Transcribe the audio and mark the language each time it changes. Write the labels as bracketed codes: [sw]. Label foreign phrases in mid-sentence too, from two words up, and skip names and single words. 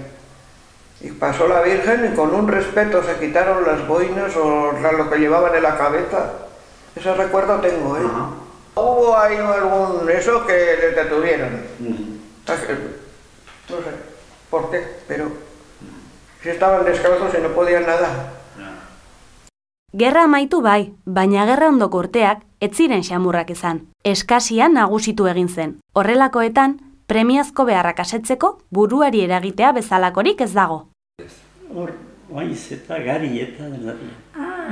[es] Y pasó la Virgen y con un respeto se quitaron las boinas o lo que llevaban en la cabeza. Ese recuerdo tengo, ¿eh? Hubo ahí algún eso que les detuvieron. No sé por qué, pero si estaban descalzos y no podían nada. [eu] Gerra amaitu bai, baina gerra ondoko urteak ez ziren xamurrak izan. Eskasia nagusitu egin zen. Horrelakoetan, premiazko beharrak asetzeko buruari eragitea bezalakorik ez dago. Hor, oaiz eta gari eta dela dira.